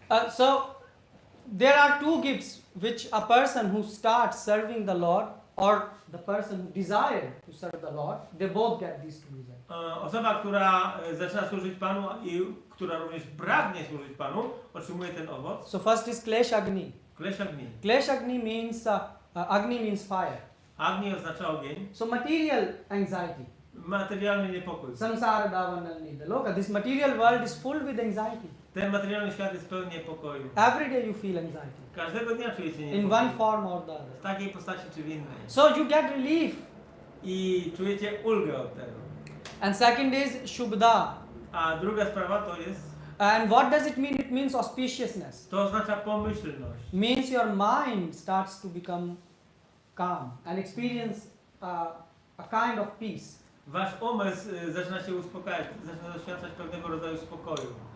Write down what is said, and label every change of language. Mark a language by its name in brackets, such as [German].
[English] So there are two gifts which a person who starts serving the Lord or the person who desires to serve the Lord, they both get these two results. [Polish] Osoba, która zaczyna służyć Panu i która również pragnie służyć Panu, otrzymuje ten owoc. [English] So first is Klesh Agni. [Sanskrit] Klesh Agni. [English] Klesh Agni means Agni means fire. [Polish] Agni oznacza ogień. [English] So material anxiety. [Polish] Materialny niepokój. [Sanskrit] Samsara davanalni. [English] Look, this material world is full with anxiety. [Polish] Ten materialny świat jest pełen niepokoju. [English] Every day you feel anxiety. [Polish] Każdego dnia czujecie niepokój. [English] In one form or the other. [Polish] W takiej postaci czy w innej. [English] So you get relief. [Polish] I czujecie ulgę od tego. [English] And second is Shubda. [Polish] A druga sprawa to jest. [English] And what does it mean? It means auspiciousness. [Polish] To oznacza pomyślność. [English] Means your mind starts to become calm and experience a kind of peace. [Polish] Wasz umysł zaczyna się uspokajać, zaczyna doświadczać pewnego rodzaju spokoju.